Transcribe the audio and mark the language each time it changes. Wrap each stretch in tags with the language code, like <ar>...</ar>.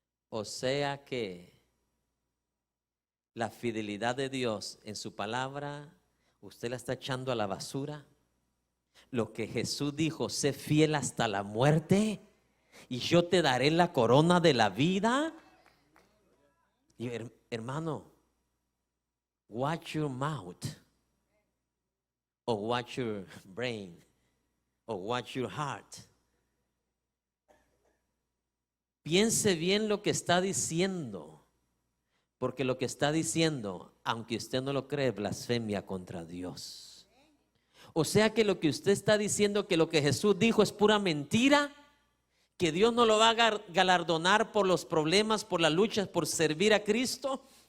<es>O sea que la fidelidad de Dios en su palabra, usted la está echando a la basura. Lo que Jesús dijo: sé fiel hasta la muerte y yo te daré la corona de la vida. Y hermano,</es> <en>watch your mouth, or watch your brain, or watch your heart.</en> <es>Piense bien lo que está diciendo, porque lo que está diciendo, aunque usted no lo cree, es blasfemia contra Dios. O sea que lo que usted está diciendo, que lo que Jesús dijo es pura mentira, que Dios no lo va a galardonar por los problemas, por las luchas, por servir a Cristo.</es>